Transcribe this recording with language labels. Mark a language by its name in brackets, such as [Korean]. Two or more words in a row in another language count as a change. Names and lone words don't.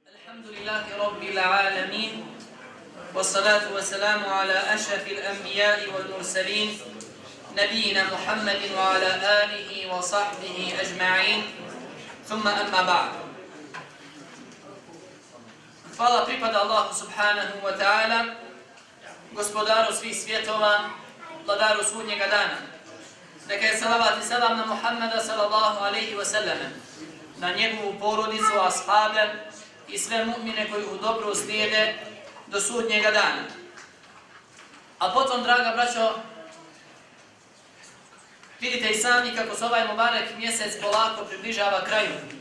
[Arabic] الحمد لله رب العالمين والصلاة والسلام على أشرف الأنبياء والمرسلين نبينا محمد وعلى آله وصحبه أجمعين ثم أما بعد. [Bosnian] Hvala pripada Allahu [Arabic] سبحانه وتعالى, [Bosnian] gospodaru svih svjetova, vladaru sudnjega dana. Neka je salavat i salam na Muhammada [Arabic] صلى الله عليه وسلم, [Bosnian] na njegovu porodicu, ashabe i sve mu'mine koji u dobru slijede do sudnjega dana. A potom, draga braćo, vidite i sami kako se ovaj Mubarek mjesec polako približava kraju.